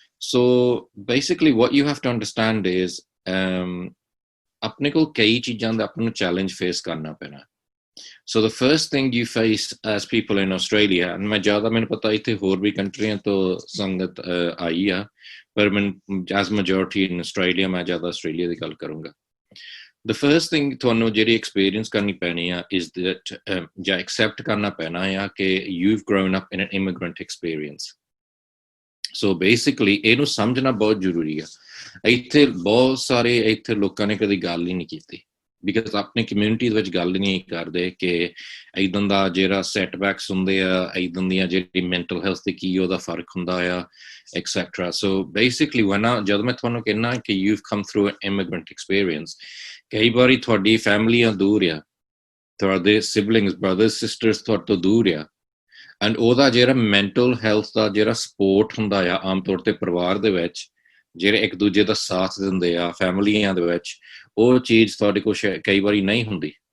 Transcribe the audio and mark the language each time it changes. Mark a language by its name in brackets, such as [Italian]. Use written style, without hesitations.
[English] So basically what you have to understand is [Punjabi] ਆਪਣੇ ਕੋਲ ਕਈ ਚੀਜ਼ਾਂ ਦਾ ਆਪਾਂ ਨੂੰ ਚੈਲੰਜ ਫੇਸ ਕਰਨਾ ਪੈਣਾ। [English] So the first thing you face as people in Australia, and [Punjabi] ਮੈਂ ਜ਼ਿਆਦਾ ਮੈਨੂੰ ਪਤਾ ਇੱਥੇ ਹੋਰ ਵੀ ਕੰਟਰੀਆਂ ਤੋਂ ਸੰਗਤ ਆਈ ਆ, ਪਰ ਮੈਨੂੰ [English] as majority in Australia, [Punjabi] ਮੈਂ ਜ਼ਿਆਦਾ ਆਸਟ੍ਰੇਲੀਆ ਦੀ ਗੱਲ ਕਰੂੰਗਾ। [English] The first thing [Punjabi] ਤੁਹਾਨੂੰ ਜਿਹੜੀ ਐਕਸਪੀਰੀਅੰਸ ਕਰਨੀ ਪੈਣੀ ਆ [English] is that ਜਾਂ accept [Punjabi] ਕਰਨਾ ਪੈਣਾ ਆ ਕਿ [English] you've grown up in an immigrant experience. [Punjabi] So basically ਇਹਨੂੰ ਸਮਝਣਾ ਬਹੁਤ ਜ਼ਰੂਰੀ ਆ। ਇੱਥੇ ਬਹੁਤ ਸਾਰੇ ਇੱਥੇ ਲੋਕਾਂ ਨੇ ਕਦੀ ਗੱਲ ਹੀ ਨਹੀਂ ਕੀਤੀ, ਬਿਕਾਜ਼ ਆਪਣੀ ਕਮਿਊਨਿਟੀ ਦੇ ਵਿੱਚ ਗੱਲ ਨਹੀਂ ਕਰਦੇ ਕਿ ਇੱਦਾਂ ਦਾ ਜਿਹੜਾ ਸੈਟਬੈਕਸ ਹੁੰਦੇ ਆ, ਇੱਦਾਂ ਦੀਆਂ ਜਿਹੜੀ ਮੈਂਟਲ ਹੈਲਥ ਤੇ ਕੀ ਉਹਦਾ ਫਰਕ ਹੁੰਦਾ ਆ, ਐਕਸੈਟਰਾ। ਸੋ ਬੇਸਿਕਲੀ ਜਦੋਂ ਮੈਂ ਤੁਹਾਨੂੰ ਕਹਿੰਦਾ ਕਿ [English] you've come through an immigrant experience, [Punjabi] ਕਈ ਵਾਰੀ ਤੁਹਾਡੀ ਫੈਮਲੀਆਂ ਦੂਰ ਆ, ਤੁਹਾਡੇ ਸਿਬਲਿੰਗਸ, ਬ੍ਰਦਰਸ, ਸਿਸਟਰਸ ਤੁਹਾਡੇ ਤੋਂ ਦੂਰ ਆ, ਐਂਡ ਉਹਦਾ ਜਿਹੜਾ ਮੈਂਟਲ ਹੈਲਥ ਦਾ ਜਿਹੜਾ ਸਪੋਰਟ ਹੁੰਦਾ ਆ ਆਮ ਤੌਰ ਤੇ ਪਰਿਵਾਰ ਦੇ ਵਿੱਚ, ਜਿਹੜੇ ਇੱਕ ਦੂਜੇ ਦਾ ਸਾਥ ਦਿੰਦੇ ਆ ਫੈਮਲੀਆਂ ਦੇ ਵਿੱਚ, ਉਹ ਚੀਜ਼ ਤੁਹਾਡੇ ਕੋਲ ਕਈ ਵਾਰੀ ਨਹੀਂ ਹੁੰਦੀ।